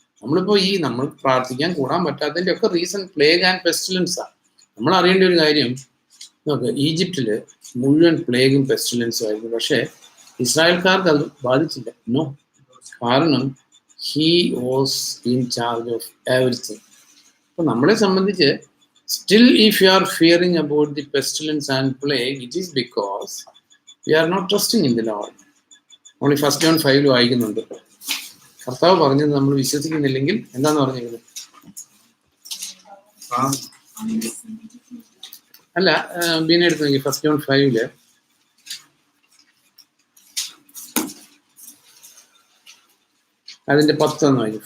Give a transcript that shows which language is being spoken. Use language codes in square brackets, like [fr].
[ml] നമ്മളിപ്പോ നമ്മൾ പ്രാർത്ഥിക്കാൻ കൂടാൻ പറ്റാത്തതിന്റെ ഒക്കെ റീസൺ പ്ലേഗ് ആൻഡ് പെസ്റ്റിലൻസാണ്. നമ്മൾ അറിയേണ്ട ഒരു കാര്യം, നോക്ക്, ഈജിപ്തില് മുഴുവൻ പ്ലേഗും പെസ്റ്റിലൻസും ആയിരുന്നു. പക്ഷെ ഇസ്രായേൽക്കാർക്ക് അത് ബാധിച്ചില്ല. നോ, കാരണം [en] He was in charge of everything. [ml] അപ്പൊ നമ്മളെ സംബന്ധിച്ച് [en] still if you are fearing about the pestilence and plague, it is because we are not trusting in the Lord. [ml] Only 1 John 5 വായിക്കുന്നുണ്ട്. കർത്താവ് പറഞ്ഞത് നമ്മൾ വിശ്വസിക്കുന്നില്ലെങ്കിൽ എന്താന്ന് പറഞ്ഞത്? അല്ല, ബീന എടുത്ത് നോക്കി 1 John 5 അതിന്റെ 10 വായിക്കും.